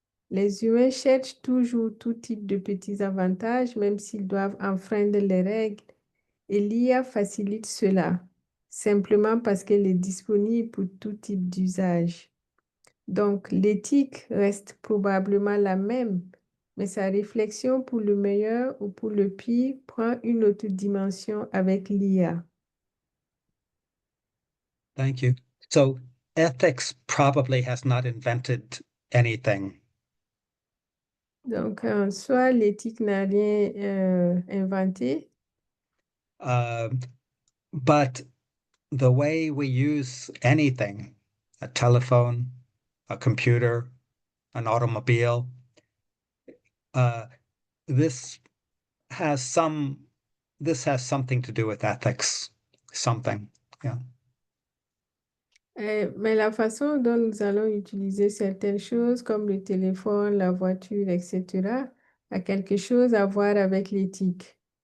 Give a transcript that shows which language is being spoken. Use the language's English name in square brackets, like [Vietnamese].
[French] Les humains cherchent toujours tout type de petits avantages, même s'ils doivent enfreindre les règles, et l'IA facilite cela, simplement parce qu'elle est disponible pour tout type d'usage. Donc, l'éthique reste probablement la même, mais sa réflexion pour le meilleur ou pour le pire prend une autre dimension avec l'IA. [English] Thank you. So ethics probably has not invented anything. [French] Donc, en soi, l'éthique n'a rien inventé, [English] But the way we use anything, a telephone, a computer, an automobile, this has something to do with ethics, something, yeah. [French] mais la façon dont nous allons utiliser certaines choses, comme le téléphone, la voiture, etc., a quelque chose à voir avec l'éthique.